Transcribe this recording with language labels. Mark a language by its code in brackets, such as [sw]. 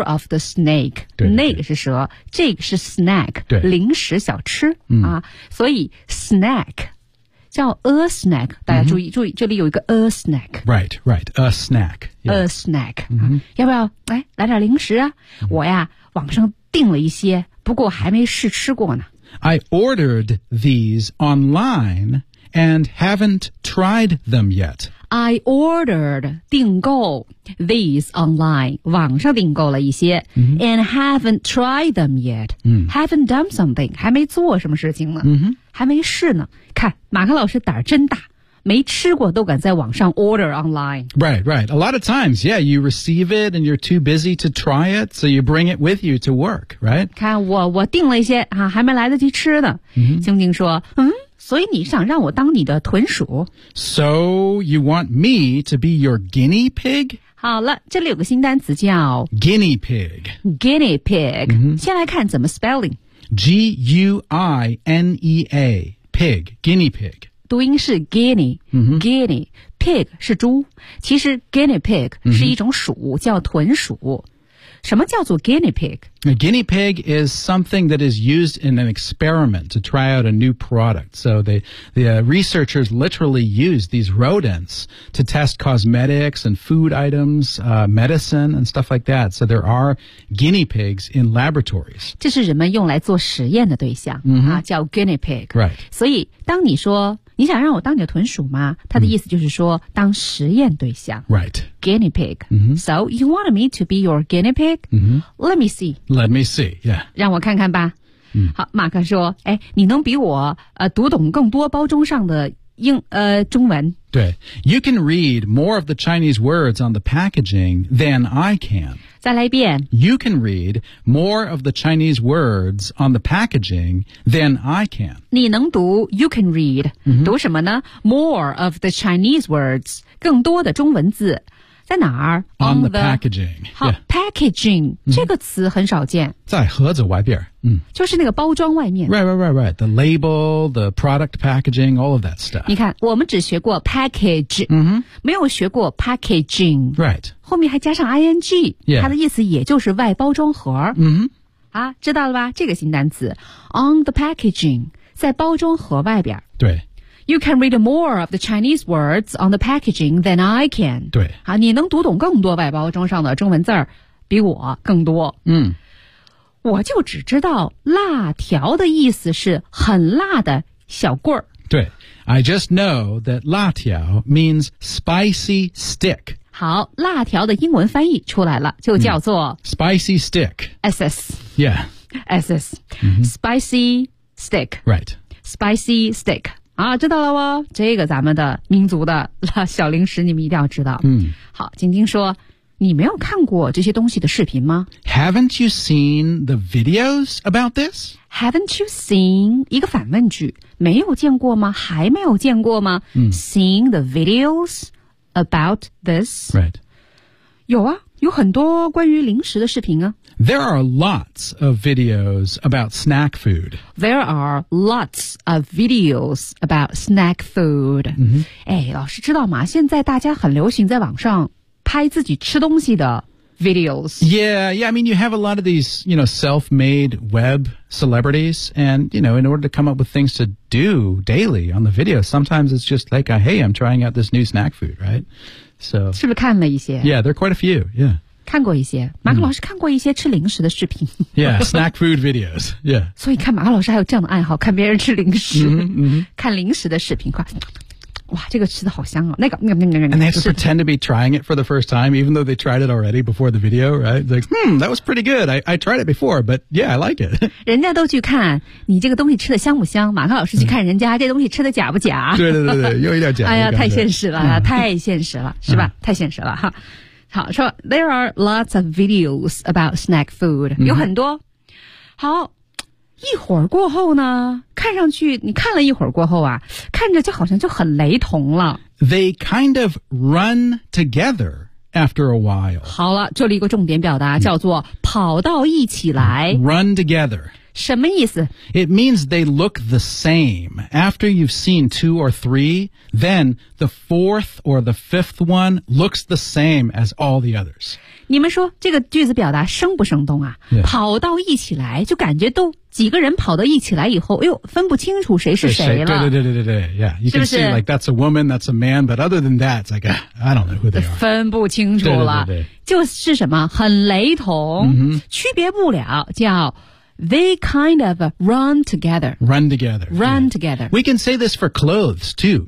[en] year of the snake. [zh] 那个是蛇这个是 snack, 零食小吃、 mm-hmm. 啊。所以 snack, 叫 a snack, 大家注意、mm-hmm. 注意这里有一个 a snack。 [en] Right, a snack.、Yeah. A snack.、 Mm-hmm. [zh] 啊、要不要来点零食啊、mm-hmm. 我呀网上订了一些不过还没试吃过呢。 [en] I ordered these online and haven't tried them yet. I ordered [zh] 订购 [en] these online [zh] 网上订购了一些、 mm-hmm. [en] and haven't tried them yet.、 Mm-hmm. Haven't done something [zh] 还没做什么事情呢、 mm-hmm. 还没试呢。看马克老师胆儿真大，没吃过都敢在网上 order online. [en] Right. A lot of times, yeah, you receive it and you're too busy to try it, so you bring it with you to work, right? [zh] 看我订了一些、啊、还没来得及吃呢。晶晶说，所以你想让我当你的豚鼠？ [en] So you want me to be your guinea pig? [zh] 好了，这里有个新单词叫 [en] guinea pig. Guinea pig.、 Mm-hmm. [zh] 先来看怎么 spelling. [en] G-U-I-N-E-A, pig, guinea pig. [zh] 读音是 guinea pig 是猪，其实 guinea pig 是一种鼠、 mm-hmm. 叫豚鼠。什么叫做 guinea pig? [en] A guinea pig is something that is used in an experiment to try out a new product. So the researchers literally use these rodents to test cosmetics and food items,、medicine and stuff like that. So there are guinea pigs in laboratories. [zh] 这是人们用来做实验的对象、 mm-hmm. 啊、叫 guinea pig. [en] Right. [zh] 所以当你说你想让我当你的豚鼠吗？他的意思就是说、mm. 当实验对象。 [en] Right. Guinea pig.、 Mm-hmm. So you want me to be your guinea pig?、 Mm-hmm. Let me see. Let me see, yeah. [zh] 让我看看吧。 Mm. 好，马克说，哎，你能比我读懂更多包装上的英中文。对。 [en] You can read more of the Chinese words on the packaging than I can. [zh] 再来一遍。 [en] You can read more of the Chinese words on the packaging than I can. [zh] 你能读 [en] you can read.、 Mm-hmm. [zh] 读什么呢 ? [en] More of the Chinese words. [zh] 更多的中文字。在哪儿 [en] ?On the packaging. [zh] 好、 [en] yeah. [zh] ,packaging,、mm-hmm. 这个词很少见。在盒子外边。就是那个包装外面。 [en] Right. The label, the product packaging, all of that stuff. [zh] 你看我们只学过 package,、 mm-hmm. 没有学过 packaging. [en] Right. [zh] 后面还加上 ing,、 [en] yeah. [zh] 它的意思也就是外包装盒。 Mm-hmm. 啊知道了吧这个新单词。 [en] On the packaging, [zh] 在包装盒外边。对。 [en] You can read more of the Chinese words on the packaging than I can. [zh] 对。好，你能读懂更多外包装上的中文字儿比我更多。嗯。我就只知道辣条的意思是很辣的小棍儿。对。 [en] I just know that 辣条 means spicy stick. [zh] 好，辣条的英文翻译出来了，就叫做、 [en] spicy stick. SS. Yeah. SS.、Spicy stick. Right. Spicy stick. [zh] 啊，知道了哦，这个咱们的民族的小零食你们一定要知道。嗯，好，晶晶说，你没有看过这些东西的视频吗？ [en] Haven't you seen the videos about this? Haven't you seen [zh] 一个反问句，没有见过吗？还没有见过吗？嗯， [en] Seen the videos about this? Right. [zh] 有啊，有很多关于零食的视频啊。 [en] There are lots of videos about snack food. There are lots of videos about snack food.、 [zh] 哎，老师知道吗？现在大家很流行在网上拍自己吃东西的 videos. [en] Yeah, I mean, you have a lot of these, you know, self-made web celebrities. And, you know, in order to come up with things to do daily on the video, sometimes it's just like, hey, I'm trying out this new snack food, right? So, [zh] 是不是看了一些？ [en] Yeah, there are quite a few, yeah. [zh] 看过一些马克老师看过一些吃零食的视频、 [en] Yeah, snack food videos、Yeah. [zh] 所以看马克老师还有这样的爱好看别人吃零食、看零食的视频快哇这个吃的好香哦那个 [en] And they have to pretend to be trying it for the first time even though they tried it already before the video, right? Like, that was pretty good. I tried it before, but yeah, I like it. [zh] 人家都去看你这个东西吃的香不香马克老师去看人家这东西吃的假不假对对对对又一点假哎呀太现实了、太现实了是吧、太现实了哈好说 , [en] there are lots of videos about snack food,、 [zh] 有很多。好一会儿过后呢看上去你看了一会儿过后啊看着就好像就很雷同了。 [en] They kind of run together after a while. [zh] 好了这里一个重点表达叫做跑到一起来。 [en] Run together. [zh] 什么意思 [en] ?It means they look the same. After you've seen two or three,Then the fourth or the fifth one looks the same as all the others. [zh] 你们说这个句子表达生不生动啊、 [en] yeah. [zh] 跑到一起来就感觉都几个人跑到一起来以后哎呦分不清楚谁是谁了。对 yeah. [en] You can see like that's a woman, that's a man, but other than that, it's like, I don't know who they are. [zh] 分不清楚了。对就是什么很雷同、区别不了叫 [en] They kind of run together. Run together. We can say this for clothes, too.